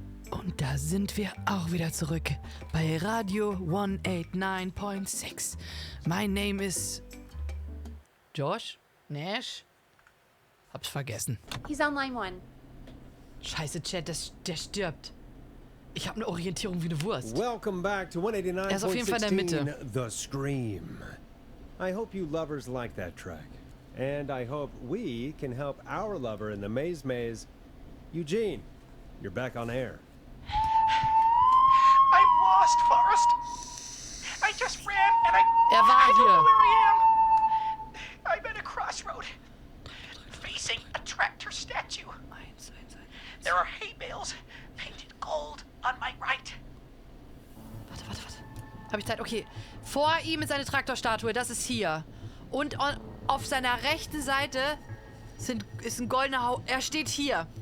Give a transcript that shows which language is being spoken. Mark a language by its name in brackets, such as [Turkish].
[German] Und da sind wir auch wieder zurück bei Radio 189.6. [English] My name is Josh? Nash? [German] Hab's vergessen. [English] He's on line 1. [German] Scheiße, Chat, der stirbt. Ich habe eine Orientierung wie eine Wurst. [English] Welcome back to 189.16, [German] Er ist auf jeden Fall in der Mitte. [English] The Scream. I hope you lovers like that track. And I hope we can help our lover in the maze. Eugene, you're back on air. I'm lost, Forrest. I just ran and I don't know where I am. I'm at a crossroad, facing a tractor statue. There are hay bales painted gold on my right. [German] Warte. Hab ich Zeit? Okay. Vor ihm ist eine Traktorstatue, das ist hier. Und auf seiner rechten Seite ist ein goldener Er steht hier.